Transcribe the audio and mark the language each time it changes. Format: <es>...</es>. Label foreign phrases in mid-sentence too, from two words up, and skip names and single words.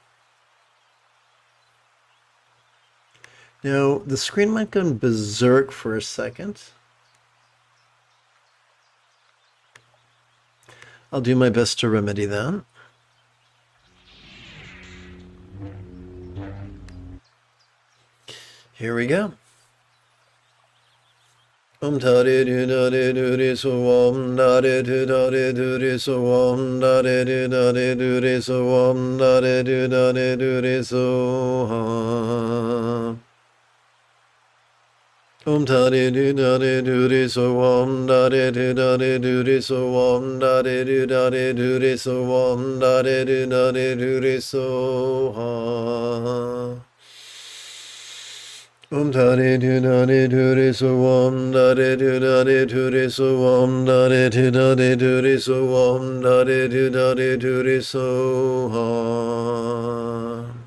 <en>Now, the screen might go berserk for a second. I'll do my best to remedy that. Here we go. Om tare du dare du re so om dare du dare du re so om dare du dare du re so om dare du dare du re so ha. Om tare du dare du re so om dare du dare du re so om dare du dare du re so om dare du dare du re so ha. Om dare du dare du re so om dare du dare du re so om dare du dare du re so om dare du dare du re so ha.</en>